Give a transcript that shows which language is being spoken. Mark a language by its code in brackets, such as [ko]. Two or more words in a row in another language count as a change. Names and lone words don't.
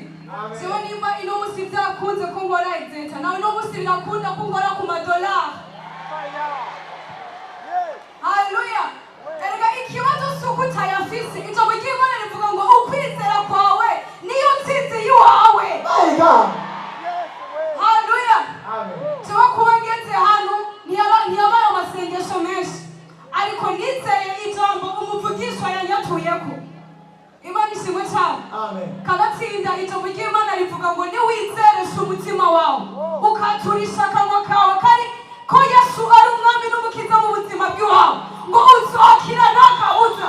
[rn] Sio nimba ino musi byakunze ko nkora exeta, nawe ino musi birakunda ko nkora ku madolari. Haleluya. Erega ikibazo suko utayafise, ijambo ry'Imana rivuga ngo ukwizera kwawe niyo nsinzi yawe. [en] My God. [rn] Haleluya. Amen. Tuba kuba ngeze hano ntiyabaye amasengesho menshi, ariko nizeye ijambo umuvugishwa yanyatuyeko. Imana ishimwe cyane. Amen. Kabatsinda ijambo ry'Imana rivuga ngo niwizeresha umutima wawe ukaturisha akanwa kawe kari ko Yesu ari umwami n'umukiza mu buzima bw'iwawe, ngo uzokira ntakabuza.